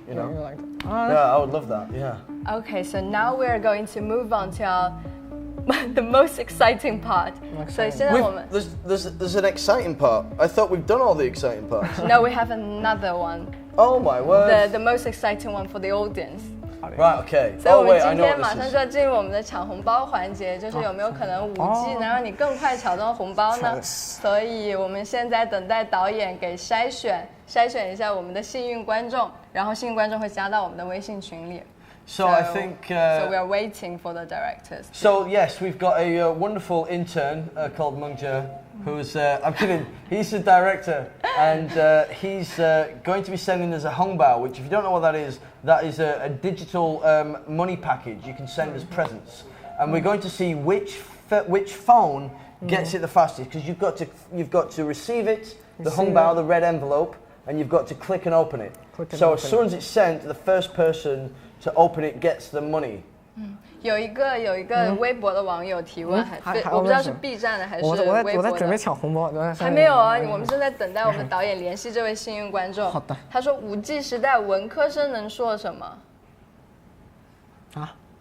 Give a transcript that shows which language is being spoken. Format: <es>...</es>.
<en>Yeah, I would love that. Yeah. Okay, so now we're going to move on to the most exciting part. So there's an exciting part. I thought we've done all the exciting parts. No, we have another one. Oh my word! The most exciting one for the audience. Right, okay.</en> <zh>所以我们今天马上就要进入我们的抢红包环节，就是有没有可能5G 能让你更快抢到红包呢？所以我们现在等待导演给筛选一下我们的幸运观众，然后幸运观众会加到我们的微信群里。</zh> <en>So I think. So we are waiting for the directors. So yes, we've got a wonderful intern called Mungja, who's I'm kidding. He's the director, and he's going to be sending us a hongbao, which, if you don't know what that is a digital money package you can send as presents, and we're going to see which which phone gets it the fastest, because you've got to receive it, the hongbao, the red envelope, and you've got to click and open it. So as soon as it's sent, the first person to open it gets the money.</en> <zh>有一个微博的网友提问，我不知道是 B 站的还是微博的。我在准备抢红包，还没有啊，我们正在等待我们导演联系这位幸运观众。好的。他说5G 时代文科生能说什么？啊？</zh>